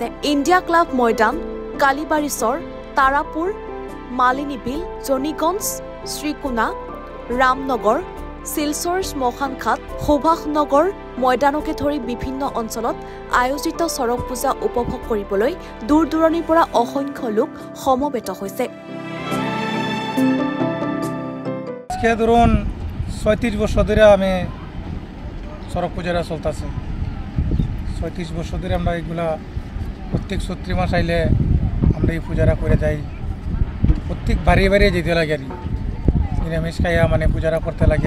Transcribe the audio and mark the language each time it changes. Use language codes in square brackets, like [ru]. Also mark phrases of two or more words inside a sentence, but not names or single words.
[as] ইণ্ডিয়া ক্লাব ময়দান, কালিবাৰীচৰ, তাৰাপুৰ, মালিনীবিল, জনিগঞ্জ, শ্ৰীকোনা, ৰামনগৰ, শিলচৰ শ্মশান ঘাট, সুভাষনগৰ ময়দানকে ধৰি বিভিন্ন অঞ্চলত আয়োজিত চৰক পূজা উপভোগ কৰিবলৈ দূৰ দূৰণিৰ পৰা অসংখ্য লোক সমবেত হৈছে। [bn] ধরুন ৩৬ বছর ধরে আমি চরক পূজাটা চলতেছে। ৩৬ বছর ধরে আমরা এগুলা প্রত্যেক চৈত্র মাস আইলে আমরা এই পূজাটা করে যাই। প্রত্যেক বাড়ি যেতে লাগে আর নিরামিষ খাইয়া মানে পূজাটা করতে লাগে।